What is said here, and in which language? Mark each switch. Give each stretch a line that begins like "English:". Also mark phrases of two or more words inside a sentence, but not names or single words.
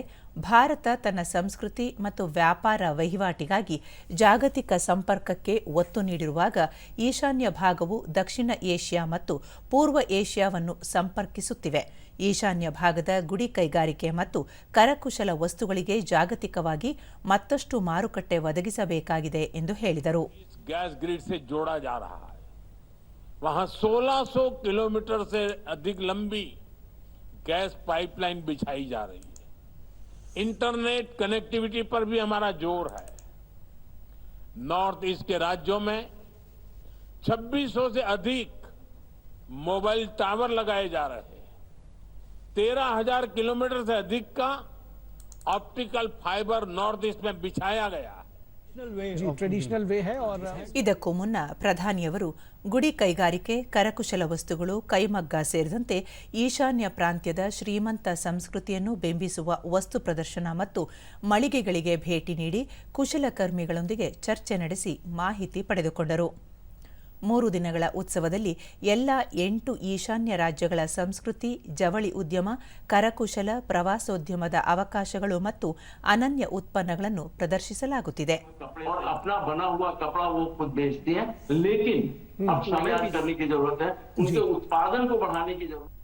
Kannada: ಭಾರತ ತನ್ನ ಸಂಸ್ಕೃತಿ ಮತ್ತು ವ್ಯಾಪಾರ ವಹಿವಾಟಿಗಾಗಿ ಜಾಗತಿಕ ಸಂಪರ್ಕಕ್ಕೆ ಒತ್ತು ನೀಡಿರುವಾಗ ಈಶಾನ್ಯ ಭಾಗವು ದಕ್ಷಿಣ ಏಷ್ಯಾ ಮತ್ತು ಪೂರ್ವ ಏಷ್ಯಾವನ್ನು ಸಂಪರ್ಕಿಸುತ್ತಿವೆ. ಈಶಾನ್ಯ ಭಾಗದ ಗುಡಿ ಕೈಗಾರಿಕೆ ಮತ್ತು ಕರಕುಶಲ ವಸ್ತುಗಳಿಗೆ ಜಾಗತಿಕವಾಗಿ ಮತ್ತಷ್ಟು ಮಾರುಕಟ್ಟೆ ಒದಗಿಸಬೇಕಾಗಿದೆ ಎಂದು ಹೇಳಿದರು.
English: gas grid
Hindi: से जोड़ा जा रहा है। वहां 1600 किलोमीटर से अधिक लंबी
English: gas pipeline
Hindi: बिछाई जा रही है।
English: internet connectivity
Hindi: पर भी हमारा जोर है। नॉर्थ ईस्ट के राज्यों में 2600 से अधिक मोबाइल टावर लगाए जा रहे हैं। 13,000 किलोमीटर से अधिक का
English: optical fiber
Hindi: नॉर्थ ईस्ट में बिछाया गया है.
English: traditional way
Hindi: है और
Kannada: ಇದಕ್ಕೂ ಮುನ್ನ ಪ್ರಧಾನಿಯವರು ಗುಡಿ ಕೈಗಾರಿಕೆ, ಕರಕುಶಲ ವಸ್ತುಗಳು, ಕೈಮಗ್ಗ ಸೇರಿದಂತೆ ಈಶಾನ್ಯ ಪ್ರಾಂತ್ಯದ ಶ್ರೀಮಂತ ಸಂಸ್ಕೃತಿಯನ್ನು ಬಿಂಬಿಸುವ ವಸ್ತು ಪ್ರದರ್ಶನ ಮತ್ತು ಮಳಿಗೆಗಳಿಗೆ ಭೇಟಿ ನೀಡಿ ಕುಶಲಕರ್ಮಿಗಳೊಂದಿಗೆ ಚರ್ಚೆ ನಡೆಸಿ ಮಾಹಿತಿ ಪಡೆದುಕೊಂಡರು. 3 ದಿನಗಳ ಉತ್ಸವದಲ್ಲಿ ಎಲ್ಲ 8 ಈಶಾನ್ಯ ರಾಜ್ಯಗಳ ಸಂಸ್ಕೃತಿ, ಜವಳಿ ಉದ್ಯಮ, ಕರಕುಶಲ, ಪ್ರವಾಸೋದ್ಯಮದ ಅವಕಾಶಗಳು ಮತ್ತು ಅನನ್ಯ ಉತ್ಪನ್ನಗಳನ್ನು ಪ್ರದರ್ಶಿಸಲಾಗುತ್ತಿದೆ.
Hindi: अपना बना हुआ कपड़ा वो खुद बेचती हैं, लेकिन अब समय करने की जरूरत है, उनके उत्पादन को बढ़ाने की जरूरत है.